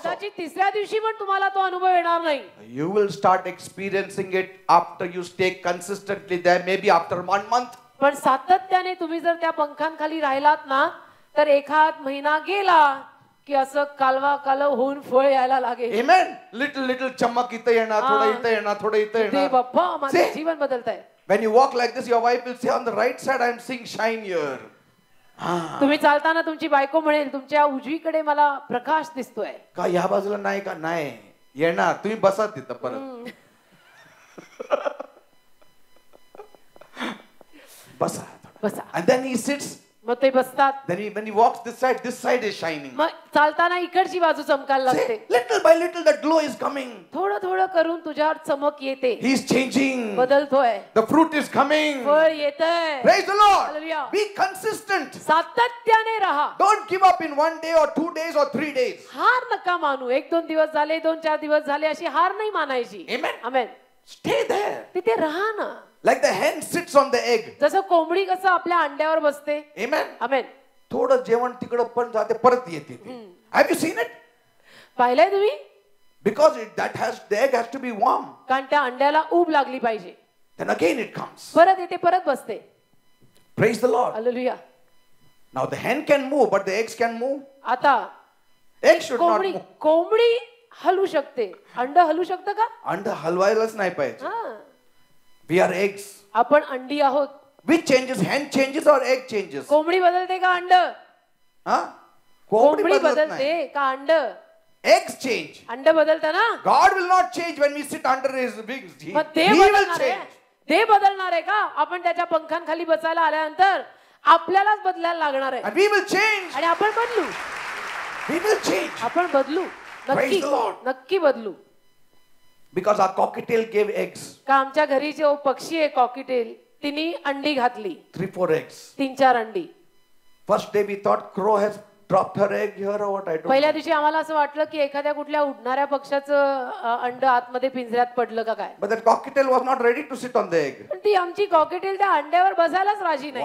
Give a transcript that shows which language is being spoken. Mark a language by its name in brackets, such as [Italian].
[Marathi] कदाचित तिसऱ्या दिवशी पण तुम्हाला तो अनुभव येणार नाही. [English] You will start experiencing it after you stay consistently there, maybe after 1 month. [Marathi] पण सातत्याने तुम्ही जर त्या पंखांखाली राहिलात ना, तर एखाद महिना गेला, की असं कालवा कालव होऊन फळ यायला लागेल. [English] Amen. [Marathi] Little चमक इथे येणार, थोडं इथे येणार, थोडं इथे ते येणार. बाप्पा माझं [English] See? [Marathi] जीवन बदलतंय. [English] When you walk like this, your wife will say, on the right side, I am seeing shine here. [Marathi] तुम्ही चालताना तुमची बायको म्हणेल तुमच्या उजवीकडे मला प्रकाश दिसतोय. का या बाजूला नाही का? नाही येणार. तुम्ही बसा तिथं परत. बसा. बसा. [English] And then he sits. [Marathi] मग ते बसतात. [English] Then when he walks this side is shining. [Marathi] मग चालताना इकडची बाजू चमकायला लागते. [English] See, little by little that glow is coming. [Marathi] थोडं थोडं करून तुझ्यावर चमक येते. [English] He is changing. [Marathi] बदलतोय. [English] The fruit is coming. [Marathi] फळ येतंय. [English] Praise the Lord. Hallelujah. Be consistent. [Marathi] सातत्याने राहा. [English] Don't give up in 1 day or 2 days or 3 days. [Marathi] हार नका मानू. 1-2 दिवस झाले, 2-4 दिवस झाले अशी हार नाही मानायची. [English] Amen. [Marathi] आमेन. [English] Stay there. [Marathi] तिथे राहा ना. [English] Like the hen sits on the egg. [Marathi] जसं कोंबडी कसं आपल्या अंड्यावर बसते. [English] Amen. [Marathi] आमेन. थोडं जेवण तिकडं पण जाते, परत येते. [English] Have you seen it? [Marathi] पाहिलंय तुम्ही? [English] Because the egg has to be warm. [Marathi] कारण त्या अंड्याला ऊब लागली पाहिजे. [English] Then again it comes. [Marathi] परत येते, परत बसते. [English] Praise the Lord. [Marathi] Hallelujah. [English] Now the hen can move, but the eggs can move. [Marathi] आता [English] Egg should not move. [Marathi] कोंबडी हलू शकते, अंड हलू शकतं का? अंड हलवायलाच नाही पाहिजे. हा. [English] We are eggs. [Marathi] आपण अंडी आहोत. [English] Which changes? Hen changes or egg changes? [Marathi] कोंबडी बदलते का अंड? हा? कोंबडी बदलत बदलते नाही. का अंड? [English] Eggs change. [Marathi] अंड बदलतं ना? [English] God will not change when we sit under his wings. He [Marathi] मग ते [English] will [Marathi] बदलणार आहे. [English] change. [Marathi] ते बदलणार आहे का? आपण त्याच्या पंखांखाली बसायला आल्यानंतर आपल्यालाच बदलायला लागणार आहे. [English] And we will change. [Marathi] आणि आपण बदलू. [English] We will change. [Marathi] आपण बदलू. नक्की. [English] Praise the Lord. [Marathi] नक्की बदलू. [English] Because our cockatiel gave eggs. [Marathi] का आमच्या घरी जो पक्षी आहे कॉकीटेल तिने अंडी घातली. [English] 3-4 eggs. [Marathi] 3-4 अंडी. [English] First day we thought crow has dropped her egg here or what, I don't [Marathi] पहिल्या [English] know. [Marathi] दिवशी आम्हाला असं वाटलं की एखाद्या कुठल्या उडणाऱ्या पक्षाचं अंड आतमध्ये पिंजऱ्यात पडलं का काय. [English] But that cockatiel was not ready to sit on the egg. [Marathi] पण ती आमची कॉकीटेल त्या अंड्यावर बसायलाच राजी नाही.